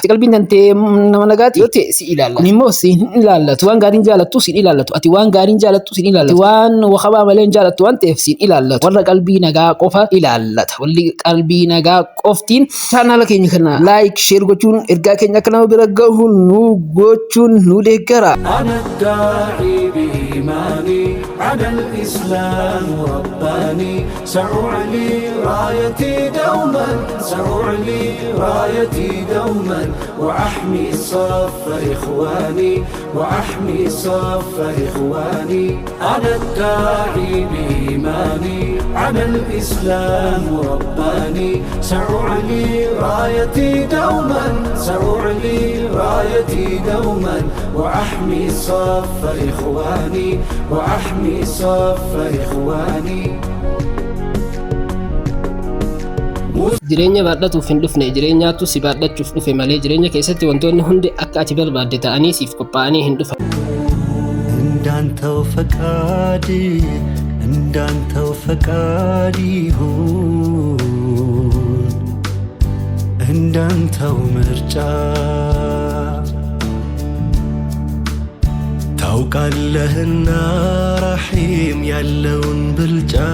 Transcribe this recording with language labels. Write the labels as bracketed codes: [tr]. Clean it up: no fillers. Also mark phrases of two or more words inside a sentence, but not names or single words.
[om] Ati qalbiin tantee nama nagaati yoo ta'e si ilaallata. Kun immoo sin ilaallatu waan gaariin jaalattu sin ilaallatu. Ati waan gaariin jaalattu sin ilaallatu. Waan waxabaa malee jaalattu waan ta'eef sin ilaallatu. Warra qalbii nagaa qofa ilaallata. Walli qalbii nagaa qoftiin chaanaala keenya kana [en] laayik sheer [om] gochuun ergaa keenya akka nama bira gahu nu gochuun nu deeggara. [ar] أنا الداعي بإيماني على الإسلام رباني سأعلي رايتي دوما وأحمي صف إخواني أنا الداعي بإيماني على الإسلام رباني سأعلي رايتي دوما وأحمي صف إخواني [om] Jireenya baadhatuuf hin dhufne, jireenyaatu si baadhachuuf dhufe malee jireenya keessatti wantoonni hundi akka ati barbaadde ta'anii siif qophaa'anii hin dhufan. [am] እንዳንተው ፈቃድ ይሁን እንዳንተው ምርጫ ታውቃለህና ረሒም ያለውን ብልጫ